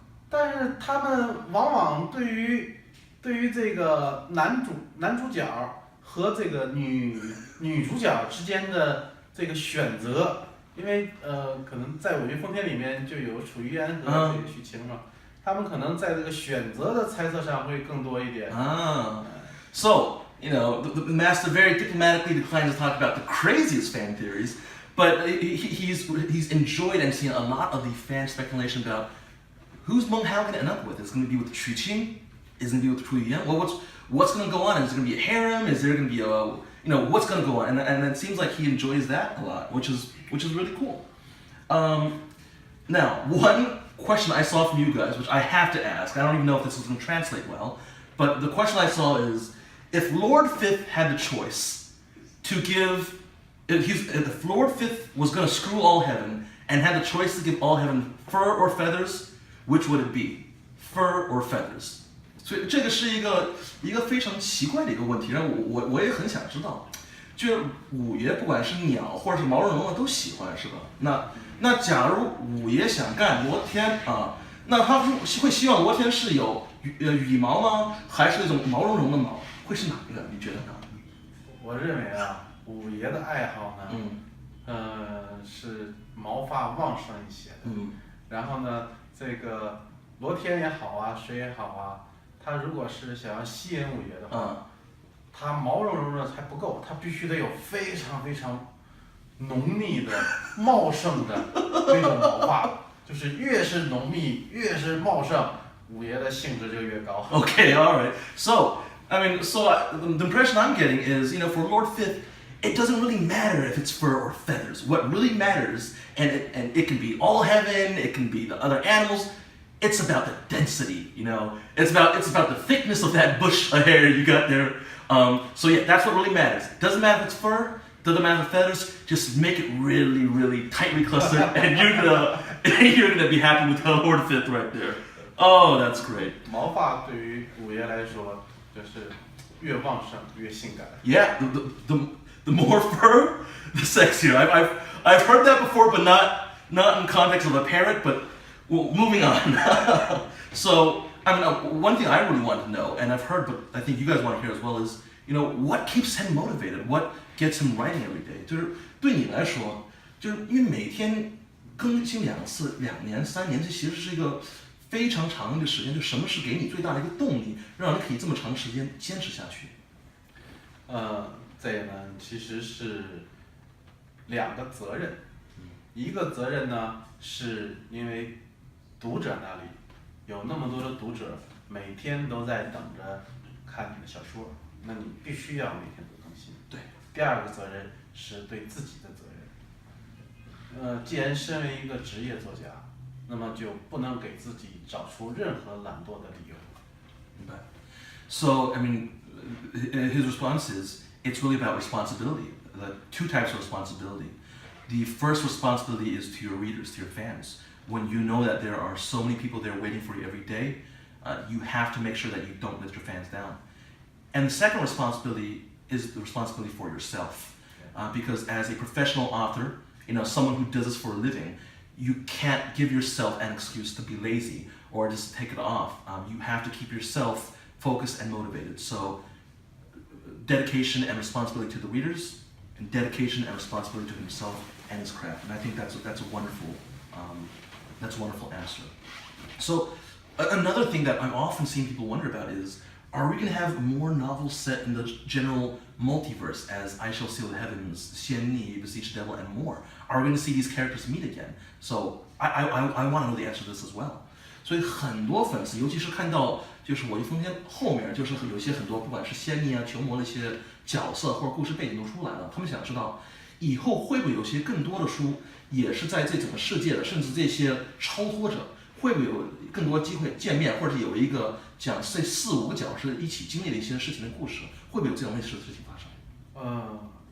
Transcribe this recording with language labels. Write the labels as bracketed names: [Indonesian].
[Chinese] 但是他们往往对于这个男主角和这个女主角之间的这个选择。因为可能在《我与风天》里面就有楚于安和这个许晴嘛，他们可能在这个选择的猜测上会更多一点。 [English] So, the master very diplomatically declines to talk about the craziest fan theories, but he's enjoyed and seen a lot of the fan speculation about who's Meng Hao going to end up with. Is it going to be with Xu Qing? Is it going to be with Pu Yan? Well, what's going to go on? Is it going to be a harem? Is there going to be what's going to go on? And it seems like he enjoys that a lot, which is really cool. Now, one question I saw from you guys, which I have to ask, I don't even know if this is going to translate well, but the question I saw is, if Lord Fifth had the choice to give, if Lord Fifth was going to screw all heaven and had the choice to give all heaven fur or feathers, which would it be? Fur or feathers? [Chinese] 所以这个是一个非常奇怪的一个问题，让我也很想知道，就是五爷不管是鸟或者是毛茸茸的都喜欢，是吧？那假如五爷想干罗天啊，那他会希望罗天是有羽毛吗？还是那种毛茸茸的毛？会是哪一个？你觉得呢？我认为啊，五爷的爱好呢，是毛发旺盛一些的。然后呢，这个罗天也好啊，谁也好啊，他如果是想要吸引五爷的话，他毛茸茸的还不够，他必须得有非常非常浓密的、茂盛的那种毛发，就是越是浓密、越是茂盛，五爷的兴致就越高。 [English] Okay, all right. So, the impression I'm getting is, for Lord Fifth, it doesn't really matter if it's fur or feathers. What really matters, and it can be all heaven, it can be the other animals. It's about the density, It's about the thickness of that bush of hair you got there. So yeah, that's what really matters. Doesn't matter if it's fur, doesn't matter if feathers. Just make it really, really tightly clustered, and you're gonna be happy with Lord Fifth right there. Oh, that's great. [Chinese] 毛发对于五爷来说，就是越旺盛越性感。 [English] Yeah, the more fur, the sexier. I've heard that before, but not in context of a parrot. But well, moving on. So, one thing I really want to know, and I've heard, but I think you guys want to hear as well, is what keeps him motivated? What gets him writing every day? [Chinese] 就是对你来说，就是因为每天更新2次、2年、3年，这其实是一个非常长的一个时间。就什么是给你最大的一个动力，让你可以这么长时间坚持下去？这呢其实是2个责任，一个责任呢是因为读者那里有那么多的读者，每天都在等着看你的小说，那你必须要每天都更新。对。第2个责任是对自己的责任。既然身为一个职业作家，那么就不能给自己找出任何懒惰的理由。明白。 [English] So, his response is, it's really about responsibility. The 2 types of responsibility. The first responsibility is to your readers, to your fans. When you know that there are so many people there waiting for you every day, you have to make sure that you don't let your fans down. And the second responsibility is the responsibility for yourself. Because as a professional author, someone who does this for a living, you can't give yourself an excuse to be lazy or just take it off. You have to keep yourself focused and motivated. So, dedication and responsibility to the readers, and dedication and responsibility to himself and his craft. And I think that's a wonderful answer. So, another thing that I'm often seeing people wonder about is, are we going to have more novels set in the general multiverse as I Shall Seal the Heavens, Xian Ni, Beseech the Devil, and more? Are we going to see these characters meet again? So I want to know the answer to this as well. [Chinese] 所以很多粉丝，尤其是看到就是我一封天后面，就是有些很多不管是仙妮啊、球魔那些角色或者故事背景都出来了，他们想知道以后会不会有些更多的书也是在这整个世界的，甚至这些超脱者会不会有更多机会见面，或者是有一个讲这4、5个角是一起经历的一些事情的故事，会不会有这种类似的事情发生？